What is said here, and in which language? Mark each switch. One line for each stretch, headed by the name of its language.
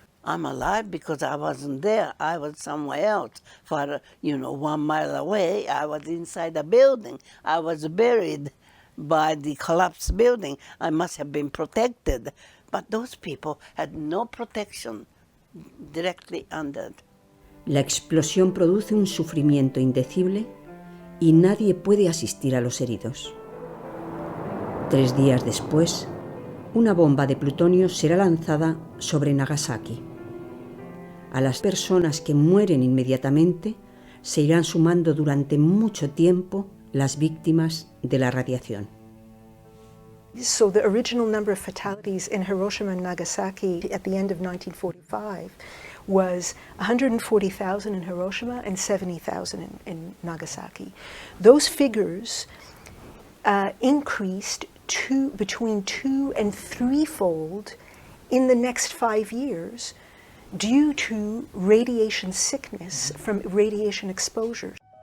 English: I'm alive because I wasn't there. I was somewhere else. For 1 mile away, I was inside the building. I was buried by the collapsed building. I must have been protected. But those people had no protection directly under.
Spanish: La explosión produce un sufrimiento indecible y nadie puede asistir a los heridos. 3 días después, una bomba de plutonio será lanzada sobre Nagasaki. A las personas que mueren inmediatamente se irán sumando durante mucho tiempo las víctimas de la radiación.
English: So the original number of fatalities in Hiroshima and Nagasaki at the end of 1945 was 140,000 in Hiroshima and 70,000 in Nagasaki. Those figures increased between 2- and 3-fold in the next 5 years due to radiation sickness from radiation exposure.